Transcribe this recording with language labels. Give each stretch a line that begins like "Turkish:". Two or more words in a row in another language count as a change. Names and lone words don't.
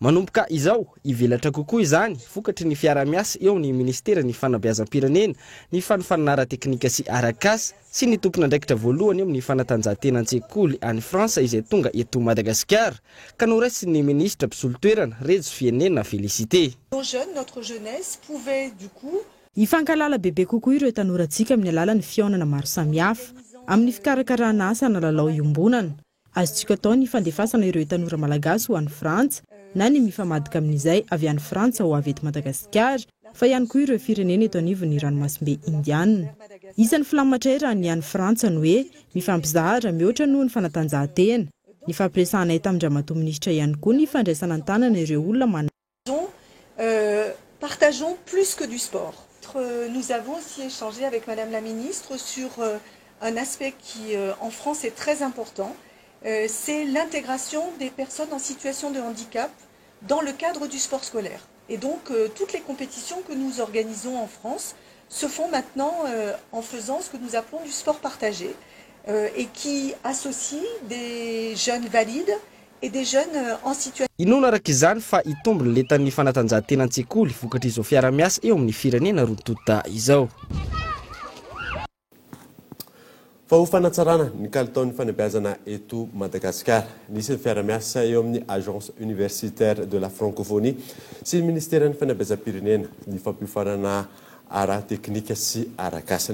Malagasy: manomboka izao ivelatra kokoa izany vokatry ny fiara-miasa eo amin'ny ministera ny fanabeazam-pirenena ny fanofanana ara-teknika sy arakasa sy ny tompon'andraikitra voalohany eo amin'ny fanatanjahantena an-tsekoly any Fransa izay tonga eto Madagasikara ka noraisin'ny ministra mpisolo-toerana Redzo Fienena Félicité.
French: Notre jeunesse pouvait du coup
Malagasy: ifankalala bebe kokoa ireo tanorantsika amin'ny alalan'ny fiaonana maro samihafa amin'ny fikarakarana asa na lalao iombonana. Azontsika atao ny fandefasana ireo tanora malagasy ho any Frantsa na ny mifamadika amin'izay avy any Frantsa ho avy eto Madagasikara fa ihany koa ireo firenena eto anivon'ny ranomasimbe Indiana. Isan'ny filamin-matrera ny any Frantsa ny hoe mifampizahatra mihoatra noho ny fanatanjahantena. Ny fampiresahana eto amindramatoa minisitra ihany koa ny fandraisana an-tanana ireo olona
French: partageons plus que du sport. Nous avons aussi échangé avec Madame la Ministre sur un aspect qui en France est très important. C'est l'intégration des personnes en situation de handicap dans le cadre du sport scolaire. Et donc toutes les compétitions que nous organisons en France se font maintenant en faisant ce que nous appelons du sport partagé et qui associe des jeunes valides et des jeunes en situation.
Malagasy: Inona araka izany fa itombo ny letan'ny fanatanjahantena an-tsekoly vokatry izao fiara-miasa eo amin'ny firenena rontota izao. Fa ho fanatsarana ny kalitaon'ny fanabeazana eto Madagasikara, nisy fiara-miasa eo amin'ny agence universitaire de la francophonie sy ny ministeran'ny fanabeazam-pirenena ny fampiofanana ara-teknika sy arakasa.